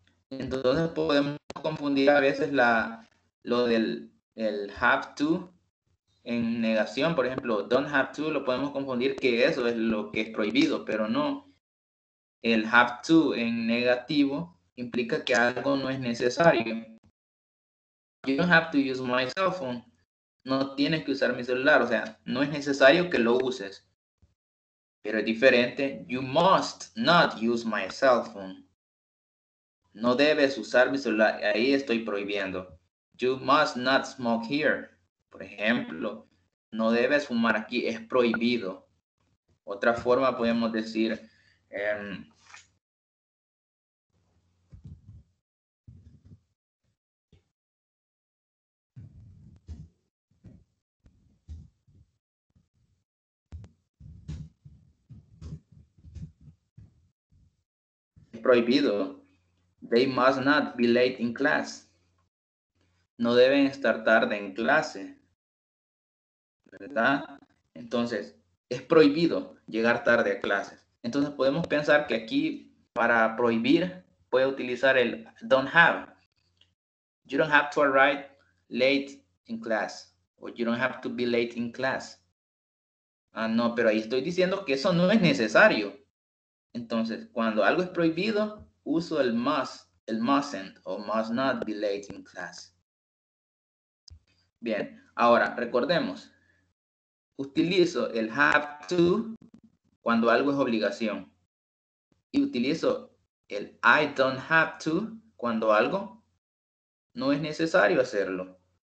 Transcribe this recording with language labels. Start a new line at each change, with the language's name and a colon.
Spanish: Entonces podemos confundir a veces lo del el have to en negación. Por ejemplo, don't have to lo podemos confundir que eso es lo que es prohibido, pero no. El have to en negativo implica que algo no es necesario.
English: You don't have to use my cell phone.
Spanish: No tienes que usar mi celular, o sea, no es necesario que lo uses. Pero es diferente.
English: You must not use my cell phone.
Spanish: No debes usar mi celular. Ahí estoy prohibiendo.
English: You must not smoke here.
Spanish: Por ejemplo, no debes fumar aquí. Es prohibido. Otra forma podemos decir, es prohibido.
English: They must not be late in class.
Spanish: No deben estar tarde en clase, ¿verdad? Entonces, es prohibido llegar tarde a clases. Entonces, podemos pensar que aquí, para prohibir, puede utilizar el don't have.
English: You don't have to arrive late in class. O you don't have to be late in class.
Spanish: Ah, no, pero ahí estoy diciendo que eso no es necesario. Entonces, cuando algo es prohibido, uso el must, el mustn't o
English: must not be late in class.
Spanish: Bien, ahora recordemos, utilizo el have to cuando algo es obligación y utilizo el I don't have to cuando algo no es necesario hacerlo.